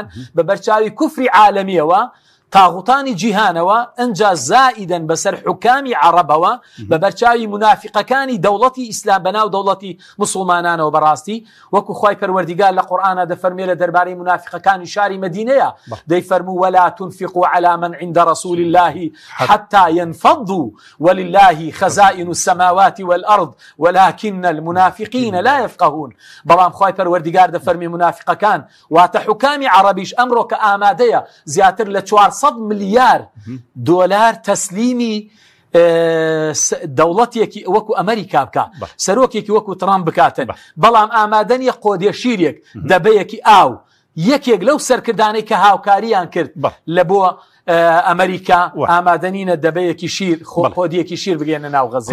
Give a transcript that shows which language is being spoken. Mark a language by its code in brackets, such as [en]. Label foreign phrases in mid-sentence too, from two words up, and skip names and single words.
[ckb] بە بەرچاوی کوفری عالەمیەوە تاغوتانی جیهانەوە ئەنجا زائیدەن بەسەر حکامی عەرەبەوە بە بەرچاوی منافقەکانی دەوڵەتی ئیسلام بەناو دەوڵەتی مسلمانانەوە بەڕاستی وەکو خوای پەروەردیگار لە قورئانە دەفەرمێ لە دەربارەی منافقەکانی شاری مەدینەیە دەیفەرموو [ar] ولا تنفقوا على من عند رسول الله حتى ينفضوا ولله خزائن السماوات والأرض ولكن المنافقين لا يفقهون [ckb] بەڵام خوای پەروەردیگار دەفەرمێ منافقەکان واتە حکامی عەرەبیش ئەمڕۆ کە ئامادەیە زیاتر لە 400 ملیار دۆلار تەسلیمی دەوڵەتێکی وەکو ئەمریکا بکە سەرۆکێکی وەکو ترامپ بکاتن بەڵام ئامادە نیە قۆدیەشیرێک دەبەیەکی ئاو یەکێک لەو سەرکردانەی کە هاوکاریان کرد لە بۆ ئەمریکا ئامادەنینە دەبەیەکی شیر خۆدیەکی شیر بگەێنە ناو غەزە